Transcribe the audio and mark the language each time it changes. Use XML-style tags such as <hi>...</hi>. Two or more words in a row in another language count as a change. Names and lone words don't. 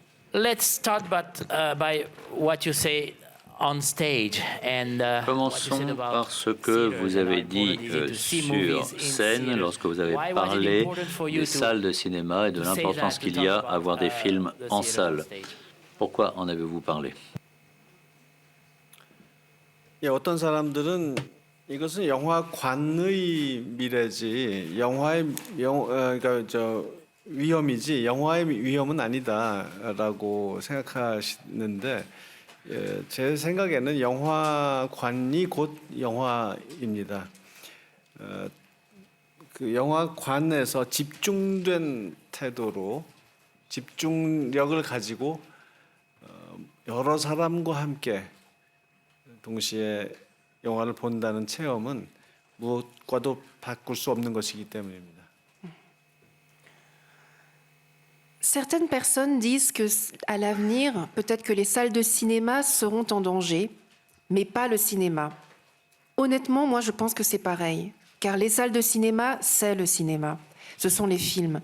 <en>let's start by what you say on stage and</en> <fr>Commençons par ce que vous avez dit sur scène lorsque vous avez parlé des salles de cinéma et de l'importance qu'il y a à voir des films en salle. Pourquoi en avez-vous parlé?</fr> <ko>예, 어떤 사람들은 이것은 영화관의 미래지 그러니까 위험이지 영화의 위험은 아니다라고 생각하시는데 제 생각에는 영화관이 곧 영화입니다. 그 영화관에서 집중된 태도로 집중력을 가지고 여러 사람과 함께 동시에 영화를 본다는 체험은 무엇과도 바꿀 수 없는 것이기 때문입니다.</ko> <fr>Certaines personnes disent qu'à l'avenir, peut-être que les salles de cinéma seront en danger, mais pas le cinéma. Honnêtement, moi, je pense que c'est pareil, car les salles de cinéma, c'est le cinéma. Ce sont les films.</fr>